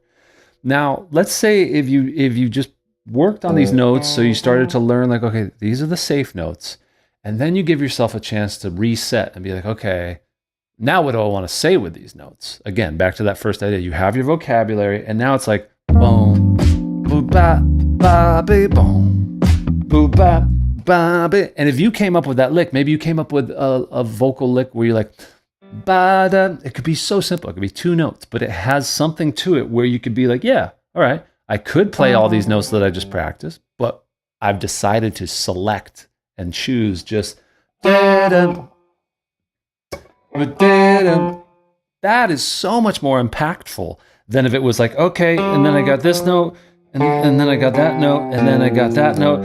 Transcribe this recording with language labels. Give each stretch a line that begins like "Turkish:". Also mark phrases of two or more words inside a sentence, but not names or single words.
English: Now, let's say if you just worked on these notes, so you started to learn like, okay, these are the safe notes, and then you give yourself a chance to reset and be like, okay, now what do I want to say with these notes? Again, back to that first idea, you have your vocabulary, and now it's like boom, boo ba ba be boom, boo ba. And if you came up with that lick, maybe you came up with a vocal lick where you're like, ba-da. It could be so simple. It could be 2 notes, but it has something to it where you could be like, yeah, all right, I could play all these notes that I just practiced, but I've decided to select and choose just da-da, da-da. That is so much more impactful than if it was like, okay, and then I got this note, and then I got that note, and then I got that note.